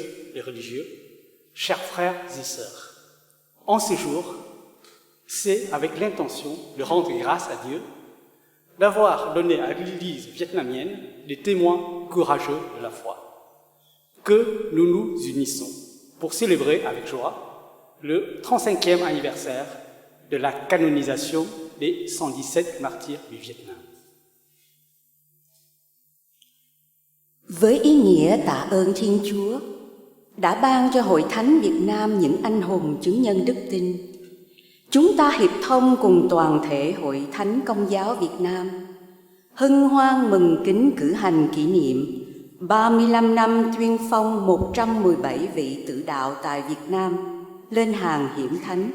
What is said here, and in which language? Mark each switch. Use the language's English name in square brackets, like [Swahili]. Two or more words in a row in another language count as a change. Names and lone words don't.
[French] et religieux, chers frères et sœurs, en ce jour, c'est avec l'intention de rendre grâce à Dieu d'avoir donné à l'Église vietnamienne des témoins courageux de la foi, que nous nous unissons pour célébrer avec joie le 35e anniversaire de la canonisation des 117 martyrs du Vietnam. [Vietnamese] Với ý nghĩa tạ ơn Thiên Chúa đã ban cho Hội Thánh Việt Nam những anh hùng chứng nhân đức tin, chúng ta hiệp thông cùng toàn thể Hội Thánh Công giáo Việt Nam hân hoan mừng kính cử hành kỷ niệm 35 năm tuyên phong 117 vị tử đạo tại Việt Nam lên hàng hiển thánh.